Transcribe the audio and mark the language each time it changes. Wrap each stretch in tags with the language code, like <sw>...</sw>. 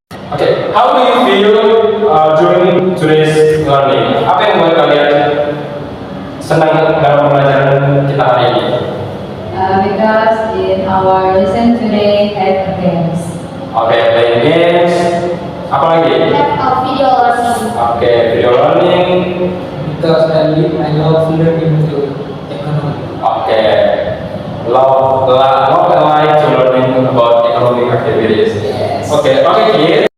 <en>Oke, how do you feel during today's learning?</en> <id>Apa yang membuat kalian senang dalam pembelajaran kita hari ini?</id> <en>Because in our lesson today have games. Oke, playing games.</en> <id>Apa lagi?</id> <en>Video learning. Oke, video learning. Because I love learning to economy. Oke, love and like to learning about economic activities. Oke, kids.</en>